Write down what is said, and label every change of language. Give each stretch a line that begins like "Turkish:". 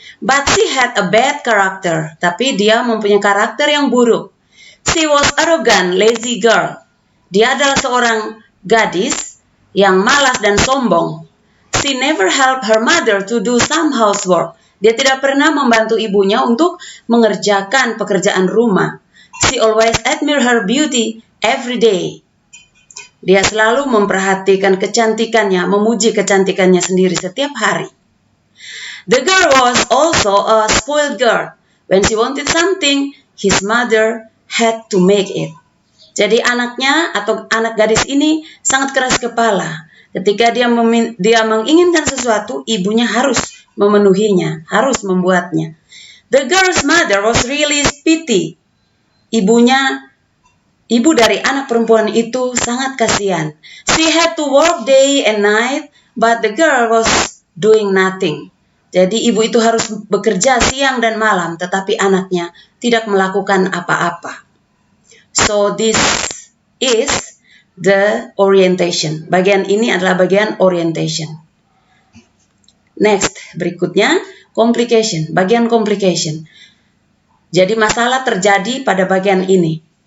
English: But she had a bad character.
Indonesian: Tapi dia mempunyai karakter yang buruk.
English: She was arrogant, lazy girl.
Indonesian: Dia adalah seorang gadis yang malas dan sombong.
English: She never helped her mother to do some housework.
Indonesian: Dia tidak pernah membantu ibunya untuk mengerjakan pekerjaan rumah.
English: She always admired her beauty every day.
Indonesian: Dia selalu memperhatikan kecantikannya, memuji kecantikannya sendiri setiap hari.
English: The girl was also a spoiled girl. When she wanted something, his mother had to make it.
Indonesian: Jadi anaknya atau anak gadis ini sangat keras kepala. Ketika dia menginginkan sesuatu, ibunya harus memenuhinya, harus membuatnya.
English: The girl's mother was really pity.
Indonesian: Ibu dari anak perempuan itu sangat kasihan.
English: She had to work day and night, but the girl was doing nothing.
Indonesian: Jadi ibu itu harus bekerja siang dan malam, tetapi anaknya tidak melakukan apa-apa.
English: So this is the orientation.
Indonesian: Bagian ini adalah bagian orientation.
English: Next,
Indonesian: Berikutnya, complication, bagian complication. Jadi masalah terjadi pada bagian ini.